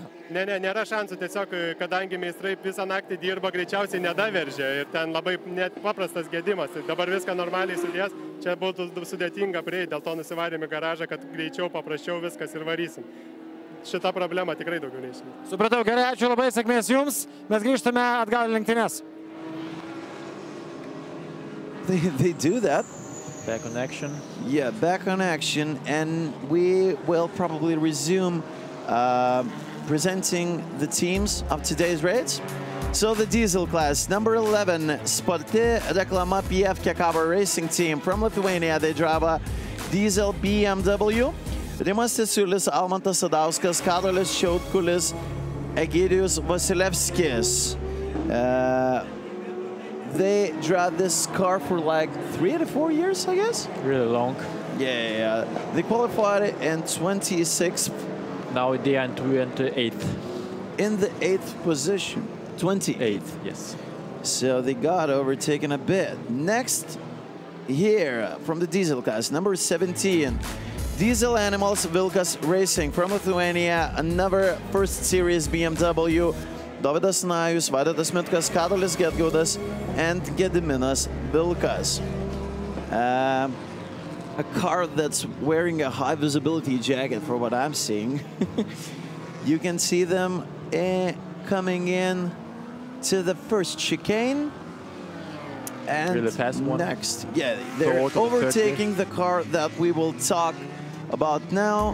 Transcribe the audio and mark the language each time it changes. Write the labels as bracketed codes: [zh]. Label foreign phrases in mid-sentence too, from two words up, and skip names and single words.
[lt] Ne, nėra šansų, tiesiog kadangi meistrai visą naktį dirbo, greičiausiai nedaveržė ir ten labai net paprastas gedimas. Dabar viską normaliai sudės, čia būtų sudėtinga prieiti, dėl to nusivarėm į garažą, kad greičiau, paprasčiau viskas ir varysim. Šita problema tikrai daugiau neišliks. Supratau, gerai, ačiū labai, sėkmės jums. Mes grįžtame atgal į lenktynes. [en] They do that. Back on action. Yeah, back on action, and we will probably resume presenting the teams of today's race. So the diesel class, number 11, Sporti Reklama PF Kekava Racing Team from Lithuania. They drive a diesel BMW. Rimas Tesiulis, Almantas Sadauskas, Karolis Šiautkulis, Egidijus Vasilevskis. They drive this car for like 3 to 4 years, I guess? Really long. Yeah. They qualified in 26th. Now they are in 28th. In the 8th position. 28th. Yes. So they got overtaken a bit. Next, here from the diesel class, number 17. Diesel Animals Vilkas Racing from Lithuania, another first series BMW. Dovydas Najus, Vaidotas Mitkas, Karolis Gedgaudas, and Gediminas Vilkas. A car that's wearing a high visibility jacket for what I'm seeing. You can see them coming in to the first chicane. And really fast one. Next, yeah, they're overtaking the car that we will talk about now.